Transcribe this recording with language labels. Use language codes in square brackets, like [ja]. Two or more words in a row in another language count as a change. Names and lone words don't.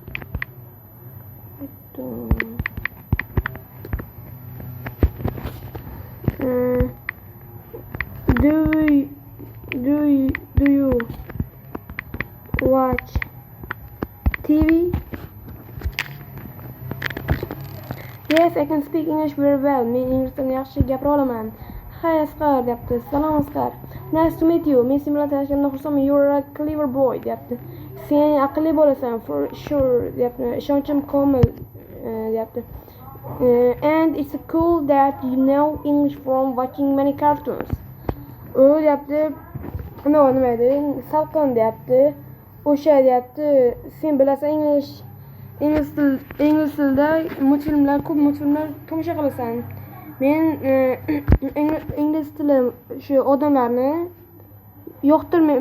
[en] Do you watch TV? Yes, I can speak English very well. [uz] Men ingliz tilini yaxshi gapira olaman. Hi Asqar deyapti. Salom Asqar. [en] Nice to meet you. [uz] Men sen bilan tanishganimdan xursandman. [en] You're a clever boy [uz] deyapti. Sen aqlli bo'lasan. [en] For sure deyapti. [uz] Ishonchim komil deyapti. [en] And it's cool that you know English from watching many cartoons. [uz] U deyapti. Nima edi? Salqin deyapti. O'sha deyapti. Sen bilasan ingliz tilida ko'p multfilmlar tomosha qilasan. Men ingliz tili shu odamlarni yoqtirmayman.